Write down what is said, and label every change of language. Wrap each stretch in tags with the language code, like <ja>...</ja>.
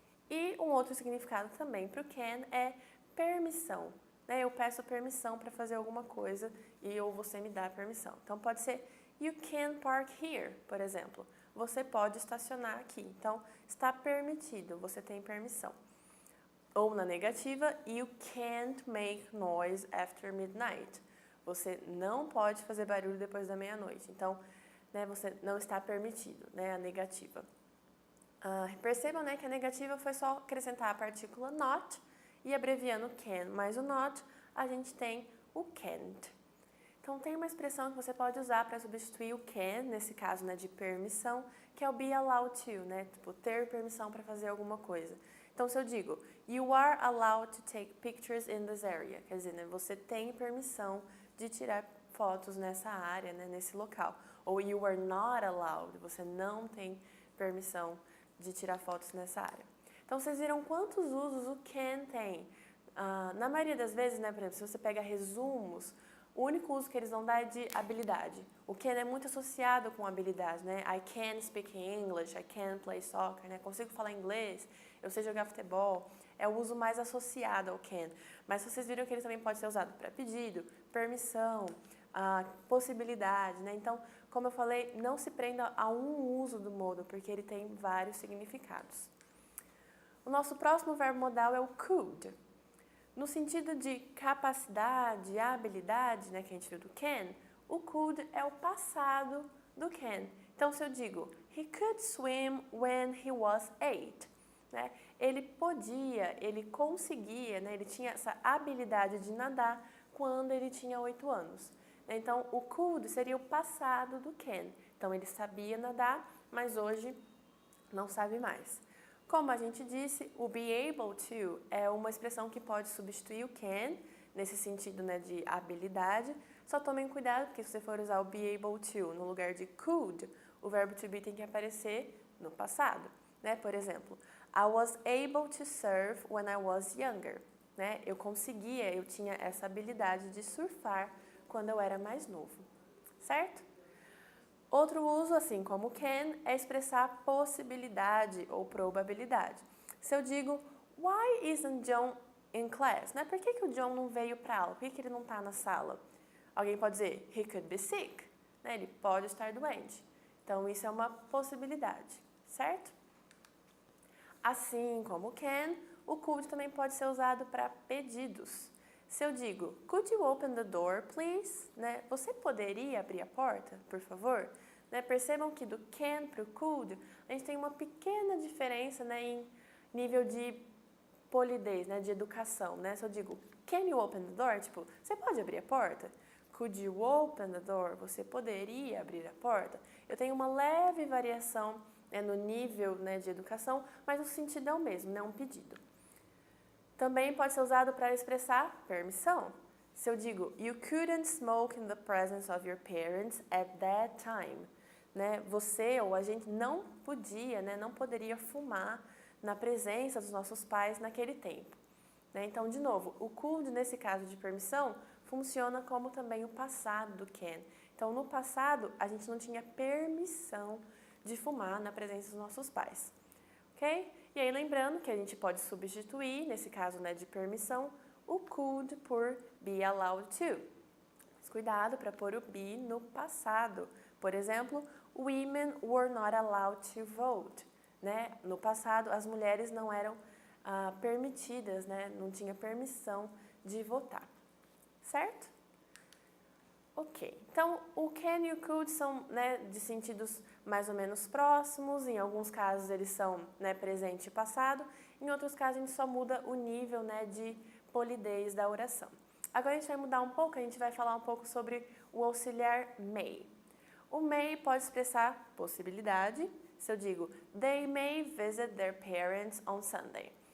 <pt>E um outro significado também para o can é permissão. Né? Eu peço permissão para fazer alguma coisa e ou você me dá permissão. Então, pode ser</pt> <en>you can park here,</en> <pt>por exemplo. Você pode estacionar aqui. Então, está permitido, você tem permissão. Ou na negativa,</pt> <en>you can't make noise after midnight.</en> <pt>Você não pode fazer barulho depois da meia-noite. Então, né, você não está permitido, né, a negativa. Percebam, né, que a negativa foi só acrescentar a partícula not e abreviando can mais o not, a gente tem o can't. Então, tem uma expressão que você pode usar para substituir o can, nesse caso, né, de permissão, que é o be allowed to, né, tipo, ter permissão para fazer alguma coisa. Então, se eu digo,</pt> <en>you are allowed to take pictures in this area,</en> <pt>quer dizer, né, você tem permissão de tirar fotos nessa área, né, nesse local. Ou</pt> <en>you are not allowed,</en> <pt>você não tem permissão de tirar fotos nessa área. Então, vocês viram quantos usos o can tem. Na maioria das vezes, né, por exemplo, se você pega resumos, o único uso que eles vão dar é de habilidade. O can é muito associado com habilidade, né?</pt> <en>I can speak English, I can play soccer, né?</en> <pt>Consigo falar inglês, eu sei jogar futebol. É o uso mais associado ao can. Mas vocês viram que ele também pode ser usado para pedido, permissão, possibilidade, né? Então, como eu falei, não se prenda a um uso do modo, porque ele tem vários significados. O nosso próximo verbo modal é o could. No sentido de capacidade, habilidade, né, que a gente viu do can, o could é o passado do can. Então, se eu digo,</pt> <en>he could swim when he was 8, né?</en> <pt>Ele podia, ele conseguia, né, ele tinha essa habilidade de nadar quando ele tinha 8 anos. Então, o could seria o passado do can. Então, ele sabia nadar, mas hoje não sabe mais. Como a gente disse, o be able to é uma expressão que pode substituir o can, nesse sentido, né, de habilidade. Só tomem cuidado, porque se você for usar o be able to no lugar de could, o verbo to be tem que aparecer no passado. Né? Por exemplo,</pt> <en>I was able to surf when I was younger.</en> <pt>Né? Eu conseguia, eu tinha essa habilidade de surfar quando eu era mais novo. Certo? Outro uso, assim como can, é expressar possibilidade ou probabilidade. Se eu digo,</pt> <en>why isn't John in class?</en> <pt>Né? Por que o John não veio para a aula? Por que ele não está na sala? Alguém pode dizer,</pt> <en>he could be sick.</en> <pt>Né? Ele pode estar doente. Então, isso é uma possibilidade, certo? Assim como can, o could também pode ser usado para pedidos. Se eu digo,</pt> <en>could you open the door, please?</en> <pt>Né? Você poderia abrir a porta, por favor? Né? Percebam que do can para o could, a gente tem uma pequena diferença, né, em nível de polidez, né, de educação. Né? Se eu digo,</pt> <en>can you open the door?</en> <pt>Tipo, você pode abrir a porta?</pt> <en>Could you open the door?</en> <pt>Você poderia abrir a porta? Eu tenho uma leve variação, né, no nível, né, de educação, mas o sentido é o mesmo, né, um pedido. Também pode ser usado para expressar permissão. Se eu digo,</pt> <en>you couldn't smoke in the presence of your parents at that time.</en> <pt>Né? Você ou a gente não podia, né, não poderia fumar na presença dos nossos pais naquele tempo. Né? Então, de novo, o could, nesse caso de permissão, funciona como também o passado do can. Então, no passado, a gente não tinha permissão de fumar na presença dos nossos pais. Ok? E aí, lembrando que a gente pode substituir, nesse caso, né, de permissão, o could por be allowed to. Mas cuidado para pôr o be no passado. Por exemplo,</pt> <en>women were not allowed to vote.</en> <pt>Né? No passado, as mulheres não eram permitidas, né? Não tinha permissão de votar. Certo? Ok. Então, o can e o could são, né, de sentidos mais ou menos próximos. Em alguns casos, eles são, né, presente e passado. Em outros casos, a gente só muda o nível, né, de polidez da oração. Agora, a gente vai mudar um pouco. A gente vai falar um pouco sobre o auxiliar may. O may pode expressar possibilidade. Se eu digo,</pt> <en>they may visit their parents on Sunday.</en>